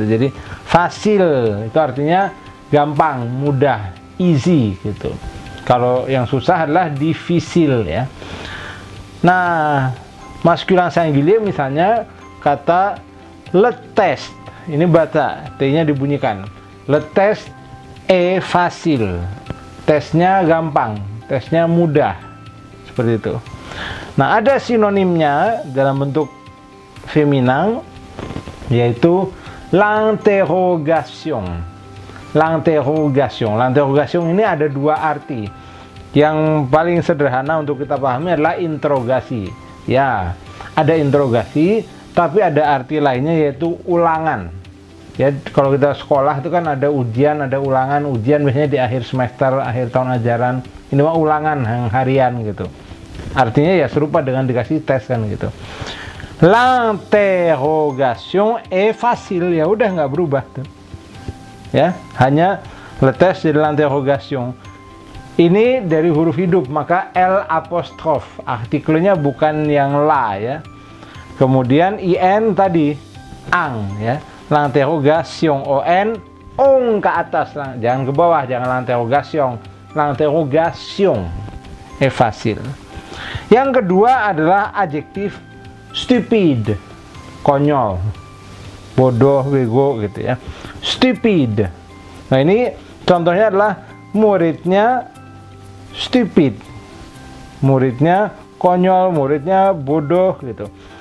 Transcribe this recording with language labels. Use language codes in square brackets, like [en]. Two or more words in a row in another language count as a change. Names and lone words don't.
[id] Jadi facile itu artinya gampang, mudah, easy gitu. Kalau yang susah adalah difficile ya. Nah, maskulin singulier misalnya kata [fr] le test. [id] Ini baca, T-nya dibunyikan. [fr] Le test est facile. [id] Tesnya gampang, tesnya mudah, seperti itu. Nah, ada sinonimnya dalam bentuk feminang, yaitu l'interrogation. L'interrogation ini ada dua arti. Yang paling sederhana untuk kita pahami adalah interogasi. Ya, ada interogasi, tapi ada arti lainnya yaitu ulangan. Ya, kalau kita sekolah itu kan ada ujian, ada ulangan. Ujian biasanya di akhir semester, akhir tahun ajaran. Ini mah ulangan harian gitu. Artinya ya serupa dengan dikasih tes kan gitu. [fr] L'interrogation est facile, [id] ya udah nggak berubah tuh. Ya, hanya [fr] le test de l'interrogation. [id] Ini dari huruf hidup, maka L apostrof. Artikelnya bukan yang la ya. Kemudian in tadi ang ya. L'interrogation, on ke atas, jangan ke bawah, jangan l'interrogation. [fr] L'interrogation est facile. [id] Yang kedua adalah adjektif stupid, konyol, bodoh, bego gitu ya. [en] Stupid. [id] Nah, ini contohnya adalah muridnya stupid, muridnya konyol, muridnya bodoh gitu.